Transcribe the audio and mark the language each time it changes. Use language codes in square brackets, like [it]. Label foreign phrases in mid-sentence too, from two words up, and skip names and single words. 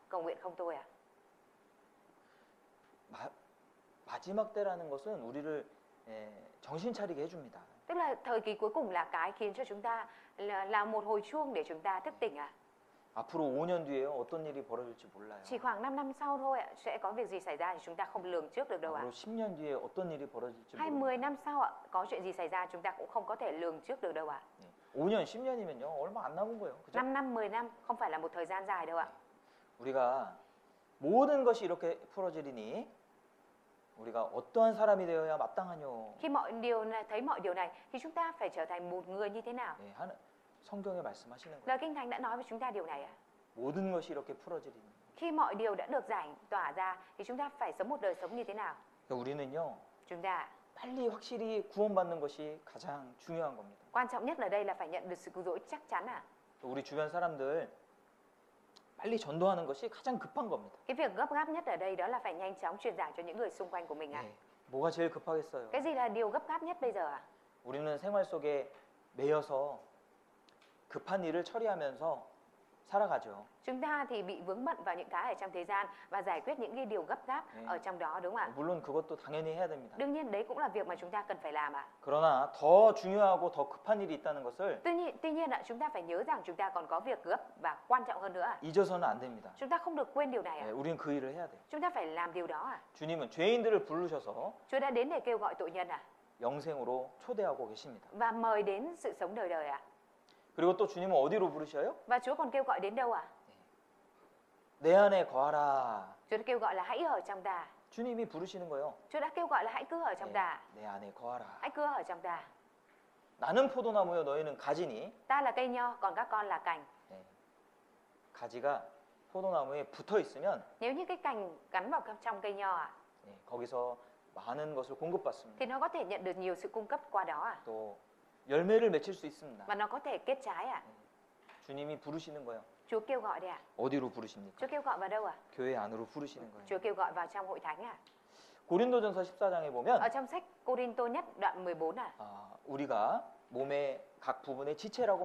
[vi] Cầu nguyện không thôi à? [ko] 마지막 때라는 것은 우리를 정신 차리게 해줍니다. [vi] Tức là thời kỳ cuối cùng là cái khiến cho chúng ta là một hồi chuông để chúng ta thức tỉnh à? [ko] 앞으로 5년 뒤에요 어떤 일이 벌어질지 몰라요. [vi] Chỉ khoảng 5 năm sau thôi ạ, sẽ có việc gì xảy ra thì chúng ta không lường trước được đâu ạ. [ko] 앞으로 10년 뒤에 어떤 일이 벌어질지 [vi] Hay [ko] 모릅니다. [vi] 10 năm sau ạ, có chuyện gì xảy ra chúng ta cũng không có thể lường trước được đâu ạ. [ko] 5년, 10년이면요 얼마 안 남은 거예요. 그죠? [vi] 5 năm, 10 năm không phải là một thời gian dài đâu ạ. [ko] 우리가 모든 것이 이렇게 풀어지리니 우리가 어떠한 사람이 되어야 마땅하뇨. [vi] Khi mọi điều này, thấy mọi điều này thì chúng ta phải trở thành một người như thế nào? [ko] 성경에 말씀하시는 거예요. [vi] Lời Kinh Thánh đã nói với chúng ta điều này ạ. [ko] 모든 것이 이렇게 풀어지리니. [vi] Khi mọi điều đã được giải tỏa ra thì chúng ta phải sống một đời sống như thế nào? [ko] 우리는요 [vi] Chúng ta [ko] 빨리 확실히 구원받는 것이 가장 중요한 겁니다. [vi] quan trọng nhất ở đây là phải nhận được sự cứu rỗi chắc chắn à. [ko] 우리 주변 사람들 빨리 전도하는 것이 가장 급한 겁니다. [vi] Cái việc gấp gáp nhất ở đây đó là phải nhanh chóng truyền giảng cho những người xung quanh của mình ạ. [ko] 네. 뭐가 제일 급하겠어요? [vi] Cái gì là điều gấp gáp nhất bây giờ ạ? [ko] 우리는 생활 속에 매여서 급한 일을 처리하면서 살아가죠. [vi] Chúng ta thì bị vướng bận vào những cái ở trong thế gian và giải quyết những cái điều gấp gáp ở trong đó, đúng không ạ? [ko] 물론 그것도 당연히 해야 됩니다. [vi] Đương nhiên đấy cũng là việc mà chúng ta cần phải làm ạ. [ko] 그러나 더 중요하고 더 급한 일이 있다는 것을 [vi] Tuy nhiên ạ, chúng ta phải nhớ rằng chúng ta còn có việc gấp và quan trọng hơn nữa ạ. [ko] 잊어서는 안 됩니다. [vi] Chúng ta không được quên điều này ạ. [ko] 네, 우리는 그 일을 해야 돼요. [vi] Chúng ta phải làm điều đó ạ. [ko] 주님은 죄인들을 부르셔서 [vi] Chúa đã đến để kêu gọi tội nhân ạ [ko] 영생으로 초대하고 계십니다. [vi] và mời đến sự sống đời đời ạ. [ko] 그리고 또 주님은 어디로 부르셔요? [vi] Và Chúa còn kêu gọi đến đâu ạ? [ko] 내 안에 거하라. [vi] Chúa đã kêu gọi là hãy ở trong ta. [ko] 주님이 부르시는 거예요. [vi] Chúa đã kêu gọi là hãy cứ ở trong ta. [ko] 내 안에 거하라. [vi] Hãy cứ ở trong ta. [ko] 나는 포도나무요 너희는 가지니. [vi] Ta là cây nho, còn các con là cành. [ko] 네. 가지가 포도나무에 붙어 있으면 [vi] Nếu như cái cành gắn vào trong cây nho ạ, [ko] 네, 거기서 많은 것을 공급받습니다. [vi] thì nó có thể nhận được nhiều sự cung cấp qua đó ạ. [ko] 또 열매를 맺힐 수 있습니다. [vi] Và nó có thể kết trái ạ. [ko] 주님이 부르시는 거예요. [vi] Chúa kêu gọi đấy ạ. [ko] 어디로 부르십니까? [vi] Chúa kêu gọi vào đâu ạ? [ko] 교회 안으로 부르시는 거예요. [vi] Chúa kêu gọi vào trong hội thánh ạ. [ko] 고린도전서 14장에 보면 [vi] Ở trong sách Cô-rin-tô nhất đoạn 14 ạ. [ko] 우리가 몸의 각 부분의 지체라고